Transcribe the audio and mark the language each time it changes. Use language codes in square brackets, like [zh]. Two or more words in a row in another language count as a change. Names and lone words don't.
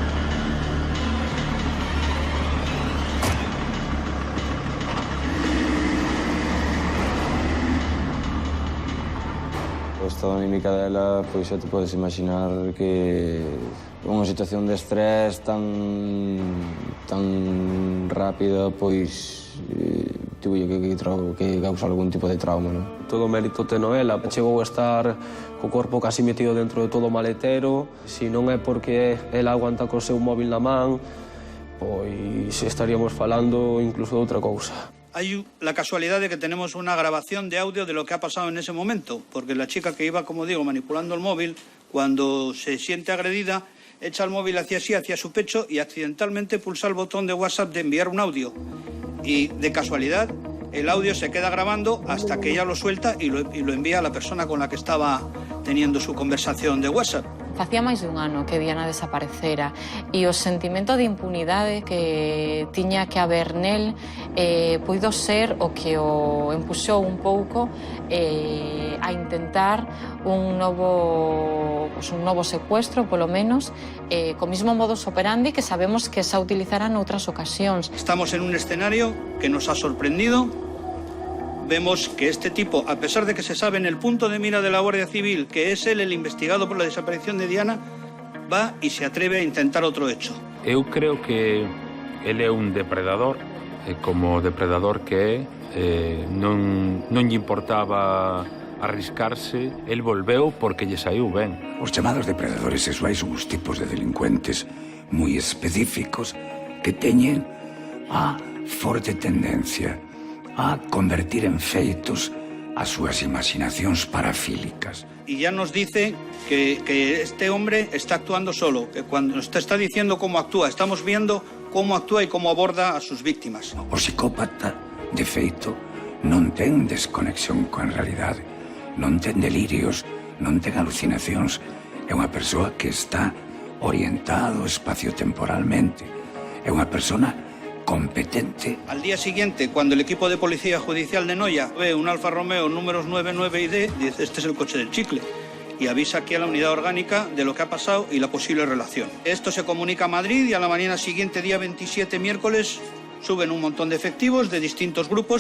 [gl] O estado anímica dela, pois xa te podes imaginar que unha situación de estrés tan rápida, pois tivo que causar algún tipo de trauma, non? Todo o mérito teno ela. Chegou a estar co corpo casi metido dentro de todo o maletero. Se non é porque ela aguanta co seu móvil na man, pois estaríamos falando incluso de outra cousa. [es] Hay la casualidad de que tenemos una grabación de audio de lo que ha pasado en ese momento, porque la chica que iba, como digo, manipulando el móvil, cuando se siente agredida, echa el móvil hacia sí, hacia su pecho y accidentalmente pulsa el botón de WhatsApp de enviar un audio. Y de casualidad, el audio se queda grabando hasta que ella lo suelta y lo envía a la persona con la que estaba teniendo su conversación de WhatsApp. [gl] Facía máis dun ano que Diana desaparecera e o sentimento de impunidade que tiña que haber nel puido ser o que o empuxou un pouco a intentar un novo secuestro, polo menos, co mismo [la] modus operandi [gl] que sabemos que xa utilizará noutras ocasións. [es] Estamos en un escenario que nos ha sorprendido. Vemos que este tipo, a pesar de que se sabe en el punto de mira de la Guardia Civil que es él el investigado por la desaparición de Diana, va y se atreve a intentar otro hecho. [gl] Eu creo que ele é un depredador, e como depredador que non lle importaba arriscarse, el volveu porque lle saiu ben. Os chamados depredadores sexuais son os tipos de delincuentes moi específicos que teñen a forte tendencia a convertir en feitos as súas imaginacións parafílicas. [es] Y ya nos dice que este hombre está actuando solo, que cuando nos está diciendo cómo actúa, estamos viendo cómo actúa y cómo aborda a sus víctimas. [gl] O psicópata, de feito, non ten desconexión coa realidade, non ten delirios, non ten alucinacións. É unha persoa que está orientado espaciotemporalmente. É unha persona competente. [es] Al día siguiente, cuando el equipo de policía judicial de Noia ve un Alfa Romeo números 99 y D, dice, este es el coche del chicle, y avisa aquí a la unidad orgánica de lo que ha pasado y la posible relación. Esto se comunica a Madrid y a la mañana siguiente, día 27, miércoles, suben un montón de efectivos de distintos grupos.